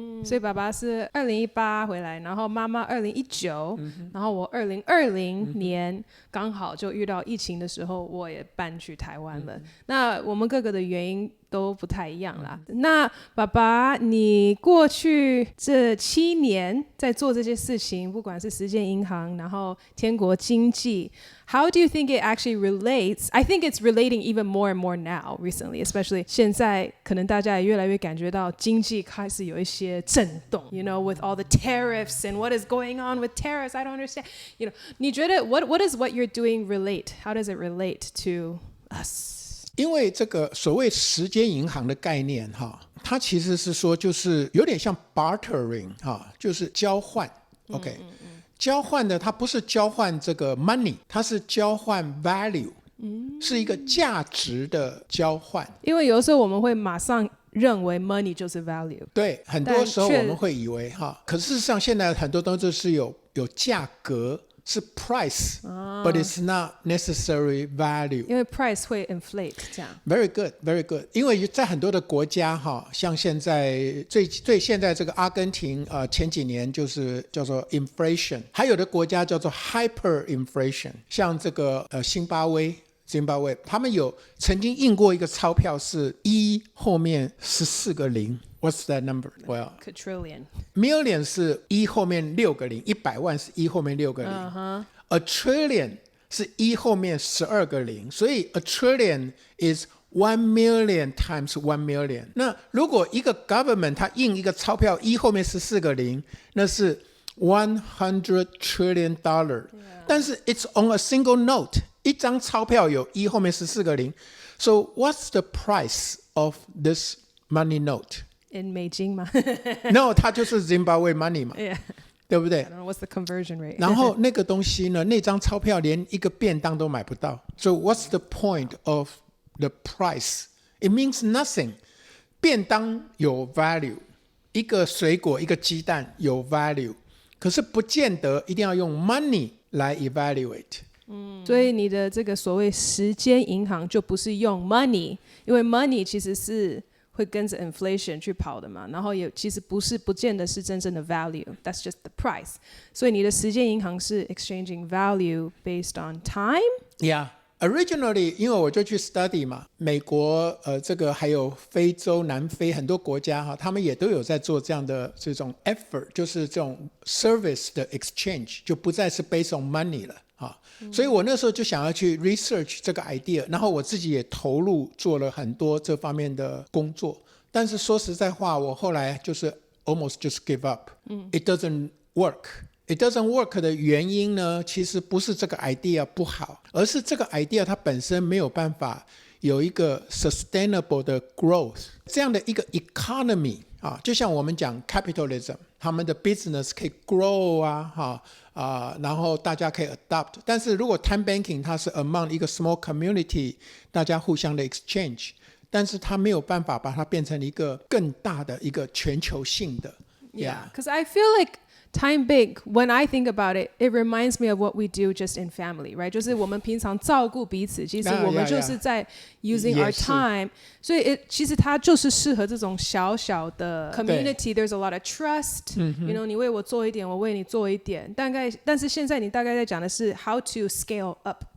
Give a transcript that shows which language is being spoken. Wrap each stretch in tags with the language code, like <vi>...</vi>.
<zh>所以爸爸是2018回来，然后妈妈2019，然后我2020年刚好就遇到疫情的时候，我也搬去台湾了。那我们各个的原因都不太一样啦。那爸爸，你过去这7年在做这些事情，不管是时间银行，然后天国经济，</zh> <en>How do you think it actually relates? I think it's relating even more and more now recently, especially</en> <zh>现在可能大家也越来越感觉到经济开始有一些震动</zh> <en>you know, with all the tariffs and what is going on with tariffs, I don't understand. You know,</en> <zh>你觉得</zh> <en>what does what you're doing relate? How does it relate to us?</en> <zh>因为这个所谓时间银行的概念它其实是说就是有点像 bartering 就是交换 OK，交换的它不是交换这个 money， 它是交换 value，是一个价值的交换。因为有的时候我们会马上认为 money 就是 value，对，很多时候我们会以为可是事实上现在很多东西是有价格，是 price，</zh> <en>but it's not necessary value，</en> <zh>因为 price 会 inflate 这样。</zh> <en>Very good, very good。</en> <zh>因为在很多的国家像现在现在这个阿根廷前几年就是叫做 inflation， 还有的国家叫做 hyperinflation， 像这个津巴威他们有曾经印过一个钞票是1后面14个零。</zh> <en>What's that number? Well, quadrillion.</en> <zh>Million 是1后面6个零，100万是1后面6个零。</zh> <en>A trillion</en> <zh>是1后面12个零，所以</zh> <en>a trillion is 1 million times 1 million。</en> <zh>那如果一个 government 它印一个钞票1后面14个零，那是100 trillion dollar， 但是</zh> <en>it's on a single note，</en> <zh>一张钞票有1后面14个零。</zh> <en>So what's the price of this money note?In</en> <zh>美金吗？No， 它就是 Zimbabwe money 嘛，</zh> <en>yeah.</en> <zh>对不对？</zh> <en>I don't know what's the conversion rate</en> <zh>然后那个东西呢，那张钞票连一个便当都买不到。</zh> <en>So what's the point of the price? It means nothing。</en> <zh>便当有 value， 一个水果一个鸡蛋有 value， 可是不见得一定要用 money 来 evaluate。所以你的这个所谓时间银行就不是用 money， 因为 money 其实是会跟着 inflation 去跑的嘛，然后也其实不见得是真正的 value，</zh> <en>that's just the price。</en> <zh>所以你的时间银行是</zh> <en>exchanging value based on time。</en> <zh>Yeah。Originally， 因为我就去 study 嘛，美国这个还有非洲、南非很多国家哈，他们也都有在做这样的这种 effort， 就是这种 service 的 exchange， 就不再是 based on money 了哈。所以我那时候就想要去 research 这个 idea， 然后我自己也投入做了很多这方面的工作。但是说实在话，我后来就是</zh> <en>almost just give up。 It doesn't work。It doesn't work</en> <zh>的原因呢，其实不是这个 idea 不好，而是这个 idea 它本身没有办法有一个 sustainable 的 growth， 这样的一个 economy 啊，就像我们讲 capitalism， 他们的 business 可以 grow 然后大家可以 adopt， 但是如果 time banking 它是 among 一个 small community， 大家互相的 exchange， 但是它没有办法把它变成一个更大的一个全球性的。</zh> <en>Because I feel like time bank, when I think about it, it reminds me of what we do just in family, right?</en> <zh>就是我们平常照顾彼此，其实我们就是在</zh> <en>using our time，</en> <zh>所以其实它就是适合这种小小的 community.</zh> <en>There's a lot of trust.</en> <zh>You know, 你为我做一点，我为你做一点。但是现在你大概在讲的是</zh> <en>how to scale up。</en>